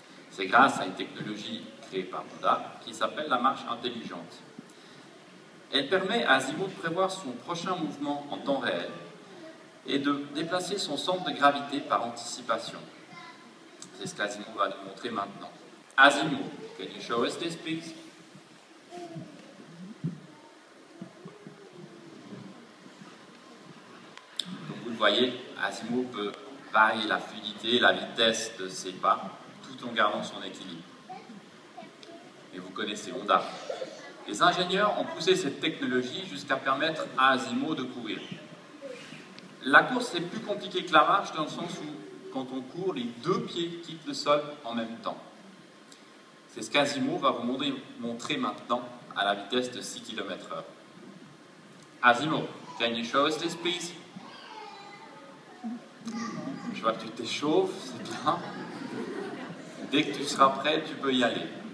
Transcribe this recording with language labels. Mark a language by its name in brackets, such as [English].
[French] C'est grâce à une technologie créée par Honda qui s'appelle la marche intelligente. Elle permet à Asimov de prévoir son prochain mouvement en temps réel et de déplacer son centre de gravité par anticipation. C'est ce qu'Asimov va nous montrer maintenant. [English] Asimov, can you show us this, please? [French] Donc vous le voyez, Asimov peut varier la fluidité, la vitesse de ses pas, tout en gardant son équilibre. Et vous connaissez Honda. Les ingénieurs ont poussé cette technologie jusqu'à permettre à Asimov de courir. La course est plus compliquée que la marche dans le sens où, quand on court, les deux pieds quittent le sol en même temps. C'est ce qu'Asimov va vous montrer maintenant à la vitesse de 6 km/h. [English] Asimov, can you show us this, please? [French] Je vois que tu t'échauffes, c'est bien. Dès que tu seras prêt, tu peux y aller.